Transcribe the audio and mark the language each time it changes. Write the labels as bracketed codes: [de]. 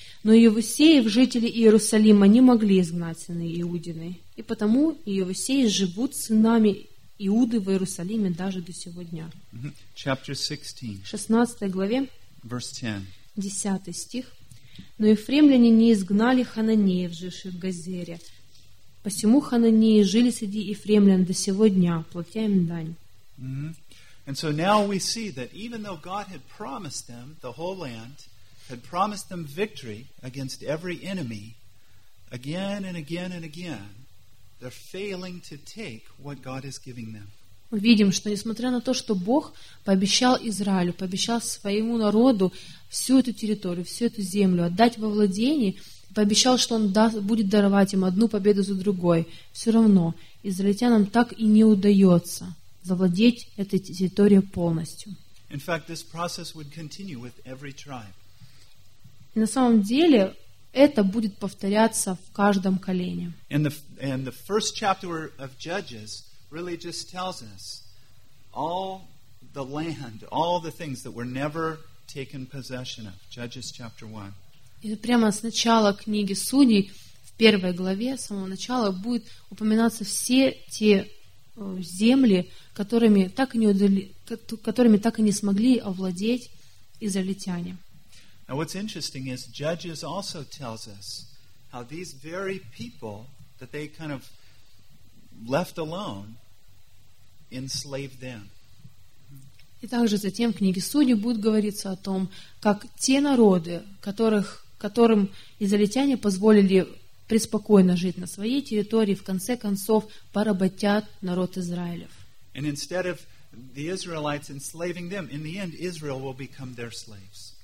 [ru] «Но Иевусеев, жители Иерусалима, не могли изгнать сыны Иудины, и потому Иевусеи живут сынами Иуды в Иерусалиме даже до сего дня». [en] Chapter 16. [ru] 16 главе. [en] Verse 10. [ru] 10 стих. Но ефремляне не изгнали хананеев, живших в Газере. Посему хананеи жили среди ефремлян до сего дня, платя им дань. [en] And so now we see that even though God had promised them the whole land, had promised them victory against every enemy, again and again and again, they're failing to take what God is giving them. [ru] Мы видим, что несмотря на то, что Бог пообещал Израилю, пообещал своему народу всю эту территорию, всю эту землю отдать во владение, пообещал, что он будет даровать им одну победу за другой, все равно израильтянам так и не удается завладеть этой территорией полностью. [en] In fact, this process would continue with every tribe. [ru] На самом деле, это будет повторяться в каждом колене. [en] And the first chapter of Judges really just tells us all the land, all the things that were never taken possession of. Judges chapter 1. [ru] И прямо с начала книги Судей, в первой главе, с самого начала, будет упоминаться все те земли, которыми так и не смогли овладеть израильтяне. [en] Now what's interesting is Judges also tells us how these very people that they kind of left alone enslaved them. [ru] И также затем в книге Судей будет говориться о том, как те народы, которым израильтяне позволили преспокойно жить на своей территории, в конце концов поработят народ Израилев. [en] And instead of the Israelites enslaving them, in the end Israel will become their slaves.